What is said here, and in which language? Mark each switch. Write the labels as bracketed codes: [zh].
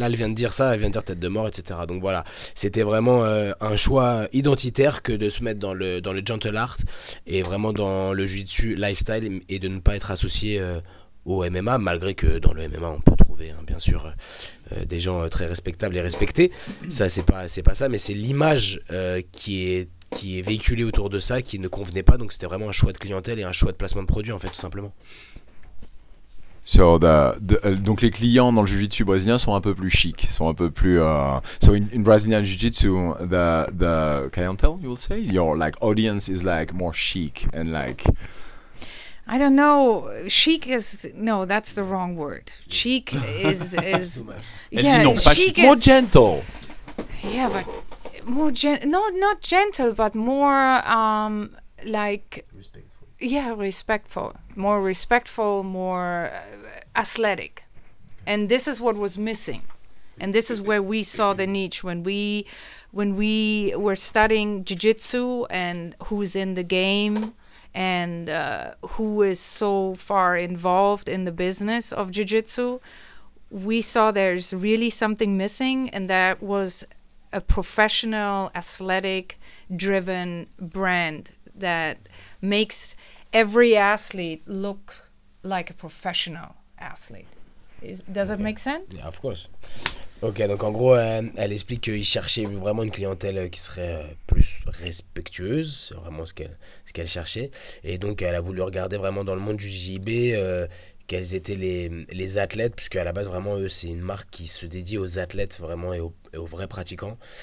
[fr] Là, elle vient de dire ça, elle vient de dire tête de mort, etc. Donc voilà, c'était vraiment un choix identitaire que de se mettre dans le gentle art et vraiment dans le jiu-jitsu lifestyle et de ne pas être associé au MMA, malgré que dans le MMA on peut trouver bien sûr des gens très respectables et respectés. Ça c'est pas ça, mais c'est l'image qui est véhiculée autour de ça qui ne convenait pas. Donc c'était vraiment un choix de clientèle et un choix de placement de produit en fait, tout simplement. So donc les clients dans le jiu-jitsu brésilien sont un peu plus chics, sont un peu plus. [en] So in Brazilian jiu-jitsu, the clientele, you will say, your like audience is like more chic and like. I don't know. Chic is no, that's the wrong word. Chic is yeah. [fr] dit non, pas chic [en] chic, more gentle. yeah, but more not gentle, but more like yeah, respectful, more athletic, and this is what was missing, and this is where we saw the niche when we were studying jiu-jitsu and who's in the game and who is so far involved in the business of jiu-jitsu. We saw there's really something missing, and that was a professional, athletic driven brand that makes every athlete look like a professional athlete. Does it make sense? Yeah, of course. [fr] Ok, donc en gros, elle explique qu'il cherchait vraiment une clientèle qui serait plus respectueuse, c'est vraiment ce qu'elle cherchait. Et donc, elle a voulu regarder vraiment dans le monde du JJB quels étaient les athlètes, puisque à la base, vraiment, eux, c'est une marque qui se dédie aux athlètes vraiment et aux vrais pratiquants.